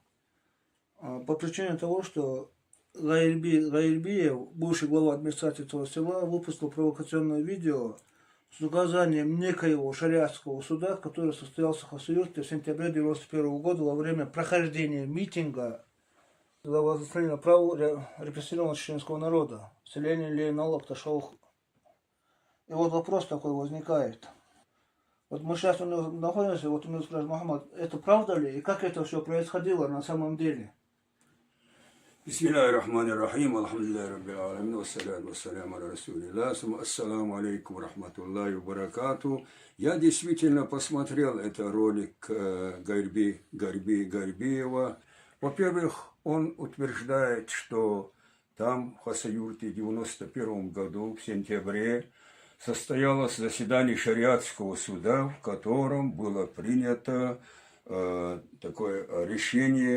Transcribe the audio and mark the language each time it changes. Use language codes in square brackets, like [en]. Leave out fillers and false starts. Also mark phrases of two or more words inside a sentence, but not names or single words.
[ru] По причине того, что Гаильбиев, бывший глава администрации этого села, выпустил провокационное видео с указанием некоего шариатского суда, который состоялся в Хасавюрте в сентябре 1991 года во время прохождения митинга за возрождение права репрессированного чеченского народа, селение Лейнал Акташаух. И вот вопрос такой возникает. Вот мы сейчас у него находимся, вот у него спрашивает: Мухаммад, это правда ли? И как это все происходило на самом деле? [ar] بسم الله الرحمن الرحيم الحمد لله رب العالمين والصلاة والسلام على رسول الله السلام عليكم ورحمة الله وبركاته. [ru] Я действительно посмотрел этот ролик Гарибиева. Во-первых, он утверждает, что там в Хасавюрте в 1991 году, в сентябре, состоялось заседание шариатского суда, в котором было принято такое решение.